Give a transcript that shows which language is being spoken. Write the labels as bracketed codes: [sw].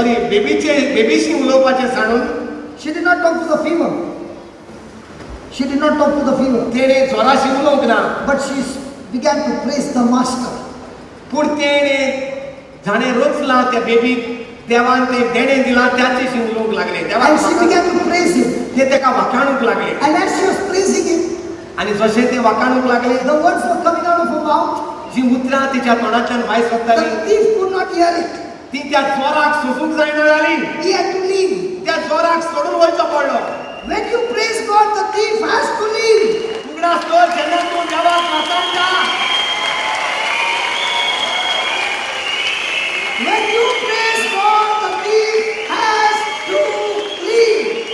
[gom] बेबीशी उलोवपाचें सांडून [en] she did not talk to the fever. She did not talk to the fever. [gom] तेणे जोराशी उलोवंक ना. [en] But she began to praise the master. [gom] पूण तेणे जाणें रोचलां त्या बेबीक, देवान तें देणें दिलां त्याचेशी उलोवंक लागलें. [en] And she began to praise him. [gom] ते तेका वाखाणूंक लागलें. [en] And as she was praising him, [gom] आनी जशें तें वाखाणूंक लागलें, [en] the words were coming out of her mouth. [gom] जी उतरां तिच्या तोंडांतल्यान भायर सरतालीं, [en] The thief could not hear it. [gom] ती त्या चोराक सोसूंक जायना जाली. [en] He had to leave. [gom] त्या चोराक सोडून वयचो पडलो. [en] When you praise God, the thief has to leave. [gom] उगडास कर जेन्ना तूं देवाक वाखाणटा, [en] When you praise God, the thief has to leave.